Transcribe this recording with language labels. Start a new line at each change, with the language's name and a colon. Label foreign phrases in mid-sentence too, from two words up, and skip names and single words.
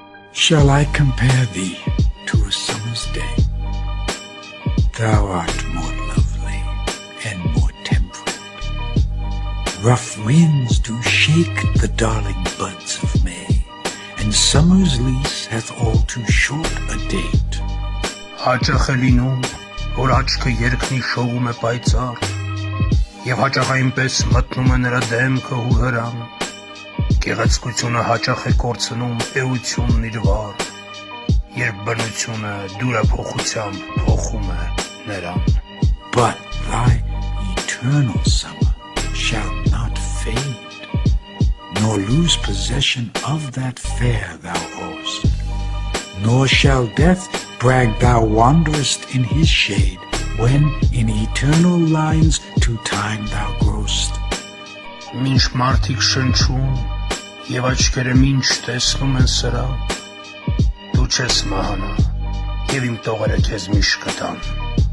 English: Shall I compare thee to a summer's day? Thou art more lovely and more temperate. Rough winds do shake the darling buds of May, and summer's lease hath all too short a date.
Armenian: Հաճախ է լինում, որ աչքը երկնի շողում է պայծառ, և հաճախ այնպես մտնում է նրա դեմքը ու հրան, գեղեցկությունը հաճախ է կորցնում էությունն իր վար, երբ բնությունը դուրափոխությամբ փոխում է նրան.
English: But thy eternal summer shall not fade, nor lose possession of that fair thou owest, nor shall death brag thou wanderest in his shade, when in eternal lines to time thou growest.
Armenian: Մինչ մարդիկ շնչում և աչքերը մինչ տեսնում են սրա, դու չես մահանա, և իմ տողերը քեզ միշտ կտան.